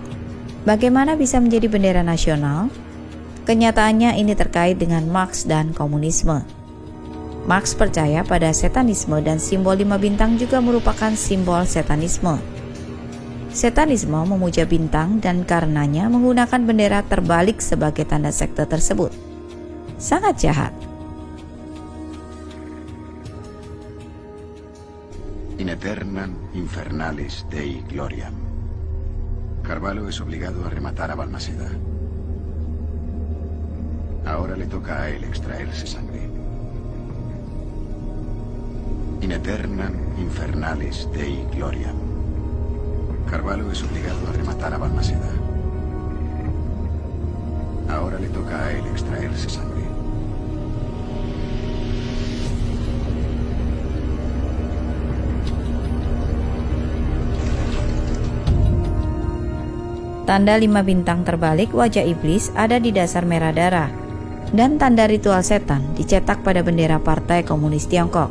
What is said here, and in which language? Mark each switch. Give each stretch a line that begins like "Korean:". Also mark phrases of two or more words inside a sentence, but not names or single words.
Indonesian: Bagaimana bisa menjadi bendera nasional? Kenyataannya ini terkait dengan Marx dan komunisme. Marx percaya pada setanisme dan simbol 5 bintang juga merupakan simbol setanisme. Setanisme memuja bintang dan karenanya menggunakan bendera terbalik sebagai tanda sekte tersebut. Sangat jahat.
Latin: In aeternam infernalis Dei gloriam.
Spanish: Carvalho es obligado a rematar a Balmaceda. Ahora le toca a él extraerse sangre.
Latin: In aeternam infernalis Dei gloriam.
Spanish: Carvalho es obligado a rematar a Balmaceda. Ahora le toca a él extraerse sangre.
Indonesian: Tanda 5 bintang terbalik wajah iblis ada di dasar merah darah, dan tanda ritual setan dicetak pada bendera Partai Komunis Tiongkok.